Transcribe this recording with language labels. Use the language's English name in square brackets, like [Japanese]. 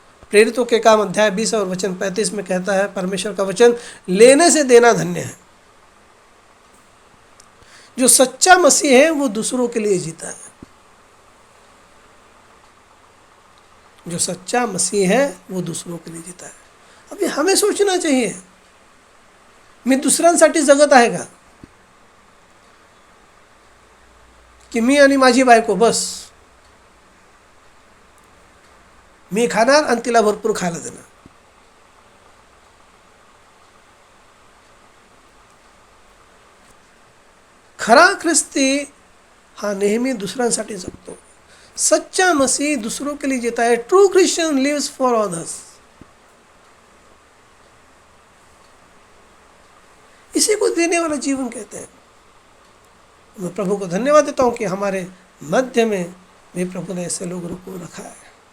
[Hindi] प्रेरितों के काम अध्याय 20 और वचन 35 में कहता है, परमेश्वर का वचन लेने से देना धन्य है। जो सच्चा मसीह है वो दूसरों के लिए जीता है। जो सच्चा मसीह है वो दूसरों के लिए जीता है। अभी हमें सोचना चाहिए, [Marathi] मी दुसऱ्यांसाठी जगत आहे का, की मी आणि माझी बायको बस, मी खाणार आणि तिला भरपूर खायला देणार। खरा ख्रिस्ती हा नेहमी दुसऱ्यांसाठी जगतो। [Hindi] सच्चा मसीह दूसरों के लिए जीता है। [English] True Christian lives for others. [Hindi] इसी को देने वाला जीवन कहते हैं। मैं प्रभु को धन्यवाद देता हूँ कि हमारे मध्य में भी प्रभु ने ऐसे लोगों को रखा है।